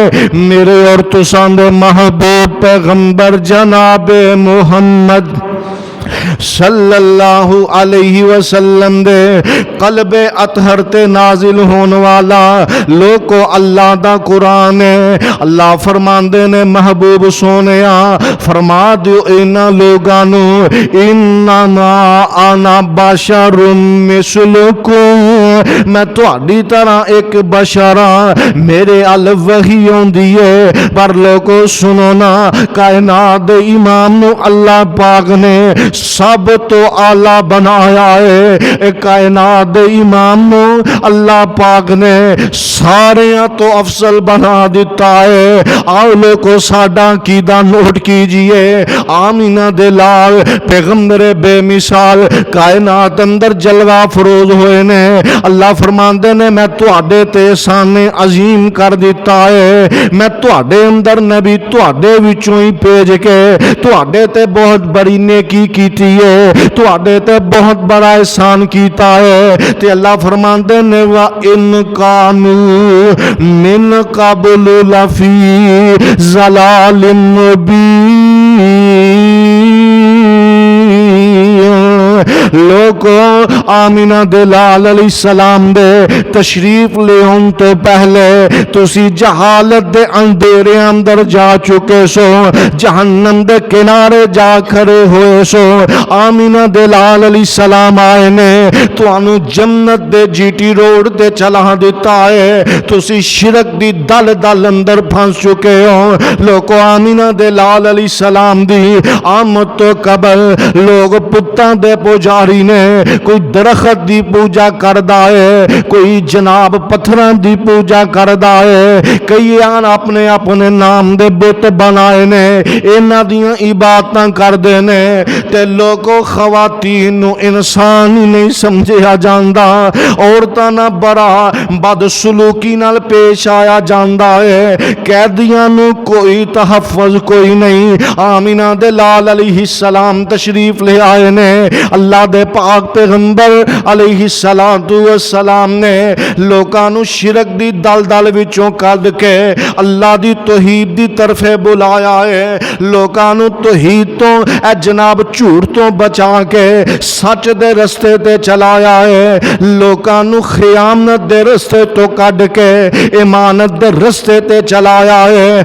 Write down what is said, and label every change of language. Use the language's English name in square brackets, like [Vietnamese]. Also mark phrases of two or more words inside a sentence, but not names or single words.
[Punjabi] میرے اور تساں دے محبوب پیغمبر جناب محمد [Arabic] صلی اللہ علیہ وسلم [Punjabi] دے قلب اطہر تے نازل ہون والا لوگو اللہ دا قرآن ہے۔ اللہ فرماندے نے محبوب سونیا فرما دیو اینا لوگانو [Arabic] انما انا بشر مثلکم، [Punjabi] میں تہاڈی طرح ایک بشر ہاں، میرے ال وحی ہوندی ہے۔ پر لوگو سنو نا، کائنات دے امام نو اللہ پاک نے سب تو اعلیٰ بنایا ہے، کائنات دے امام نو اللہ پاک نے سارے تو افضل بنا دیتا ہے۔ آؤ لوگو ساڈا عقیدہ نوٹ کیجئے، آمینہ دے لال پیغمبر بے مثال کائنات اندر جلوہ فروز ہوئے نے، اللہ فرماندے نے میں تواڈے تے احسان عظیم کر دیتا ہے، میں تواڈے اندر نبی تواڈے وچوں ہی بھیج کے تواڈے تے بہت بڑی نیکی کیتی ہے، تواڈے تے بہت بڑا احسان کیتا ہے۔ تے اللہ فرماندے نے [Arabic] وَإِنْ كَانُوا مِنْ قَبْلُ لَفِي ضَلَالٍ مُبِينٍ۔ [Punjabi] لوگو آمینہ دے لال [Arabic] علیہ السلام [Punjabi] دے تشریف لے ہوں تو پہلے تسی جہالت دے اندھیرے اندر جا چکے سو، جہنم دے کنارے جا کھڑے ہوئے سو۔ آمینہ دے لال [Arabic] علیہ السلام [Punjabi] آئے نے تو انو جنت دے جی ٹی روڈ دے چلا دیتا ہے، تسی شرک دی دل دل اندر پھنس چکے ہو۔ لوگو آمینہ دے لال [Arabic] علیہ السلام [Punjabi] دی آمد تو قبل لوگ پتاں دے پوجاری نے کوئی درخت دی پوجا کردہ ہے، کوئی جناب پتھراں دی پوجا کردہ ہے، کئی آن اپنے اپنے نام دے بت بنائے نے، اینا دیاں عبادتاں کردے نے۔ تے لوگوں خواتین نو انسان ہی نہیں سمجھیا جاندہ، عورتاں نہ بڑا بدسلوکی نال پیش آیا جاندہ ہے، قیدیاں نو کوئی تحفظ کوئی نہیں۔ آمینہ دے لال [Arabic] علیہ السلام [Punjabi] تشریف لے آئے نے، اللہ دے پاک پیغمبر [Arabic] علیہ السلام [Punjabi] نے لوکانو شرک دی دل دل وچوں کد کے اللہ دی توحید دی طرف بلایا ہے، لوکانو توحید تو اے جناب جھوٹ تو بچا کے سچ دے رستے تے چلایا ہے، لوکانو خیانت دے رستے تو کڈ کے امانت دے رستے تے چلایا ہے۔